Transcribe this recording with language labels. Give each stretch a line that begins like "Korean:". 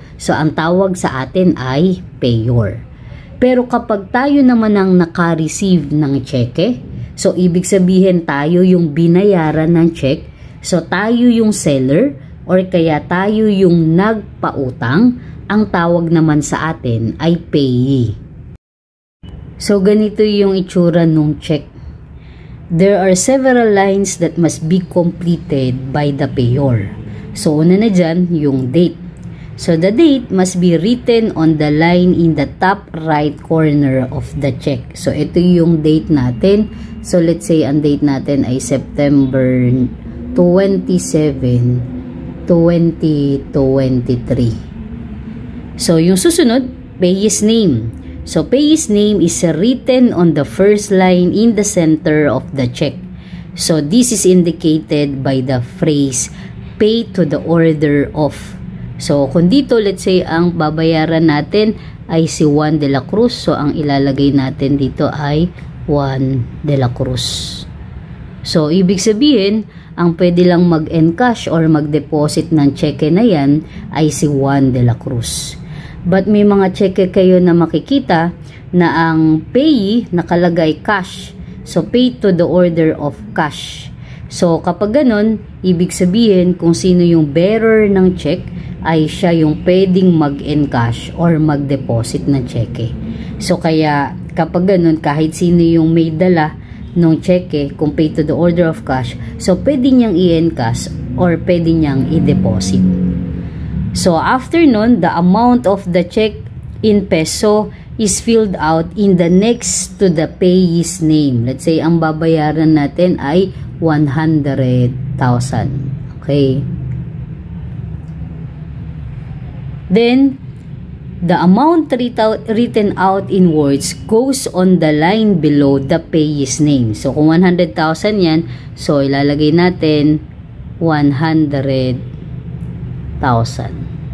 Filipino: So ang tawag sa atin ay payor. Pero kapag tayo naman ang naka-receive ng cheque, so ibig sabihin tayo yung binayaran ng cheque, so tayo yung seller or kaya tayo yung nagpautang, ang tawag naman sa atin ay payee. So, ganito yung itsura nung check.
English: There are several lines that must be completed by the payor. So,
Filipino: una na dyan, yung date.
English: So, the date must be written on the line in the top right corner of the check.
Filipino: So, ito yung date natin. So, let's say, ang date natin ay September 27, 2023. So, yung susunod, payee's name.
English: So, payee's name is written on the first line in the center of the check. So, this is indicated by the phrase, pay to the order of.
Filipino: So, kung dito, let's say, ang babayaran natin ay si Juan de la Cruz. So, ang ilalagay natin dito ay Juan de la Cruz. So, ibig sabihin, ang pwede lang mag-encash or mag-deposit ng cheque na yan ay si Juan de la Cruz. But may mga cheque kayo na makikita na ang payee nakalagay cash.
English: So, pay to the order of cash.
Filipino: So, kapag ganun, ibig sabihin kung sino yung bearer ng check ay siya yung pwedeng mag-encash or mag-deposit ng cheque. So, kaya kapag ganun, kahit sino yung may dala ng cheque, kung pay to the order of cash, so pwede niyang i-encash or pwede niyang i-deposit.
English: So,
Filipino: after nun,
English: the amount of the check in peso is filled out in the next to the payee's name. Let's say,
Filipino: ang babayaran natin ay 100,000.
English: Okay. Then, the amount written out in words goes on the line below the payee's name.
Filipino: So, kung 100,000 yan, so ilalagay natin 100,000.